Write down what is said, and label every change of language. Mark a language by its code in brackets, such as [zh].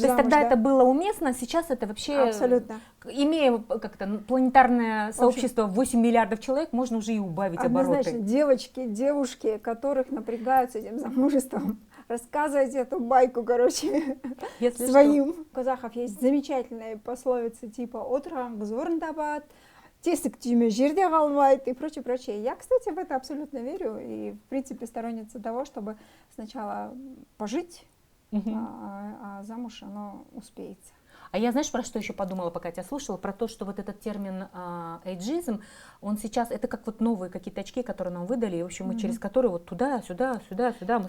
[ru] То есть тогда это было уместно, сейчас это вообще... Абсолютно. Имея как-то планетарное сообщество 8 миллиардов человек, можно уже и убавить обороты. Однозначно, девушки, которых напрягают с этим замужеством, рассказывайте эту байку, короче, своим. У казахов есть замечательные пословицы типа [kk] «Отырған қыз орын табады», «Тесік түйме жерде қалмайды» [ru] и прочее. Я, кстати, в это абсолютно верю и, в принципе, сторонница того, чтобы сначала пожить, а замуж оно успеется. А я, знаешь, про что еще подумала, пока тебя слушала? Про то, что вот этот термин эйджизм, он сейчас, это как вот новые какие-то очки, которые нам выдали, и, в общем, мы через которые вот туда, сюда, сюда, сюда мы